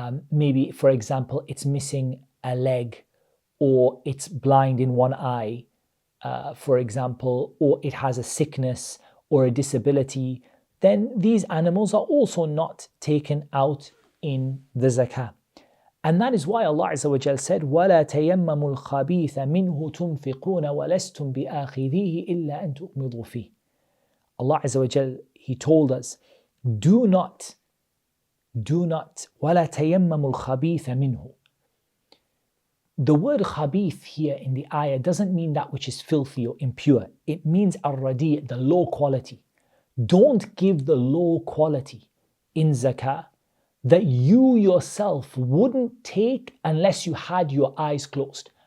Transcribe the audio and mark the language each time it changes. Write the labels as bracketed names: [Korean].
[English] Maybe, for example, it's missing a leg, or it's blind in one eye, for example, or it has a sickness or a disability. Then these animals are also not taken out in the zakah. And that is why Allah Azza wa Jal said, [Arabic] وَلَا تَيَمَّمُوا الْخَبِيثَ مِنْهُ تُنْفِقُونَ وَلَسْتُمْ بِآخِذِيهِ إِلَّا أَن تُؤْمِضُوا فِيهِ. [English] Allah Azza wa Jal, He told us, do not, [Arabic] وَلَا تَيَمَّمُوا الْخَبِيثَ مِنْهُ. [English] The word khabith here in the ayah doesn't mean that which is filthy or impure. It means ar-radi', the low quality. Don't give the low quality in zakah that you yourself wouldn't take unless you had your eyes closed.